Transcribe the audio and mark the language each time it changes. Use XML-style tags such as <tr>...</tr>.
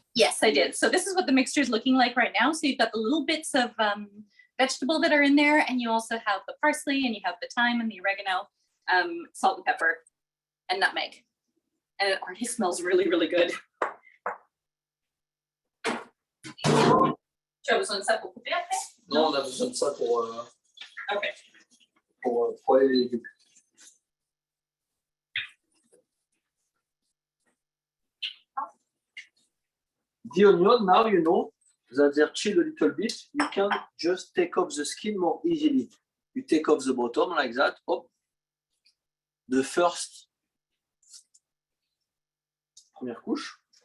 <en>Yes, I did. So this is what the mixture is looking like right now. So you've got the little bits of vegetable that are in there, and you also have the parsley, and you have the thyme and the oregano, salt and pepper, and nutmeg. And it already smells really, really good.</en> <fr>Tu as besoin de ça pour couper après? Non, on a besoin de ça pour</fr> <en>Okay.</en> <fr>poêler les légumes.</fr> <en>The onion, now you know that they're chilled a little bit. You can just take off the skin more easily. You take off the bottom like that. Hop. The first</en> <fr>première couche.</fr>